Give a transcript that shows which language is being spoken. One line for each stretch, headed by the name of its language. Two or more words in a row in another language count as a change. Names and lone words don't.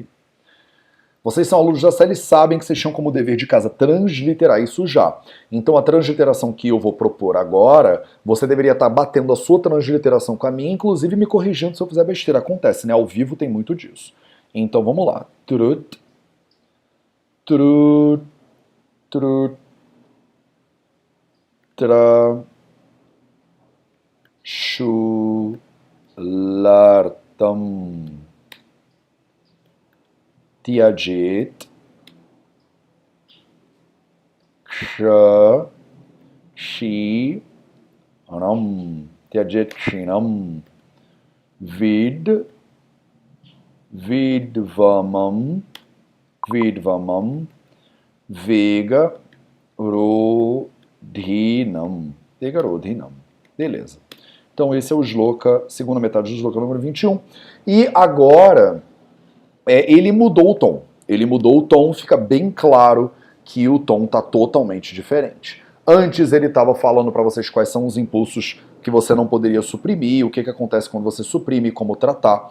Portuguese: Vocês são alunos da série e sabem que vocês tinham como dever de casa transliterar isso já. Então a transliteração que eu vou propor agora, você deveria estar batendo a sua transliteração com a minha, inclusive me corrigindo se eu fizer besteira. Acontece, né? Ao vivo tem muito disso. Então vamos lá.
Sanskrit: Trut, trut, trut, tra, chulartam. Tyajet ksha shi ram tyajet kshinam vidvamam vega rodhinam.
Portuguese: Beleza. Então esse é o Shloka, segunda metade do Shloka número 21. E agora ele mudou o tom. Ele mudou o tom, fica bem claro que o tom está totalmente diferente. Antes ele estava falando para vocês quais são os impulsos que você não poderia suprimir, o que acontece quando você suprime, como tratar.